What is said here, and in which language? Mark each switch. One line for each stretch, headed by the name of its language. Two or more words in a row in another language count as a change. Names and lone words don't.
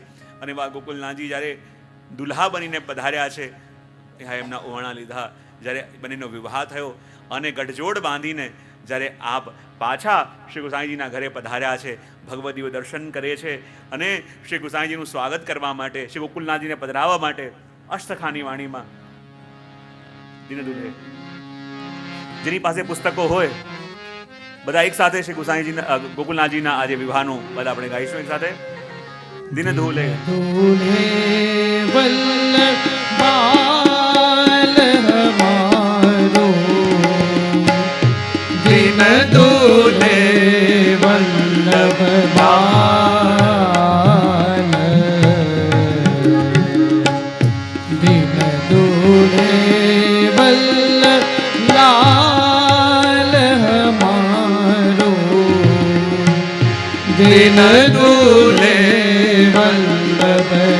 Gujarati: અને એવા ગોકુલનાથજી જ્યારે દુલ્હા બનીને પધાર્યા છે, એમના ઓહણા લીધા, જ્યારે બંનેનો વિવાહ થયો અને ગઢજોડ બાંધીને જ્યારે આપ પાછા શ્રી ગુસાઈજીના ઘરે પધાર્યા છે, ભગવદીઓ દર્શન કરે છે અને શ્રી ગુસાઈજીનું સ્વાગત કરવા માટે, શ્રી ગોકુલનાથજીને પધરાવવા માટે અષ્ટખાની વાણીમાં
Braj: दिन दुल्हे
Gujarati: જેની પાસે પુસ્તકો હોય બધા એક સાથે શ્રી ગુસાઈજીના ગોકુલનાથજીના આજે વિવાહનું બધા આપણે ગાઈશું એક સાથે.
Braj: दिन दुल्हे दूल्हे वल्लभ बाल हमारो, दिन दूल्हे वल्लभ बाल, दिन दूल्हे वल्लभ लाल हमारो, दिन दूल्हे वल्लभ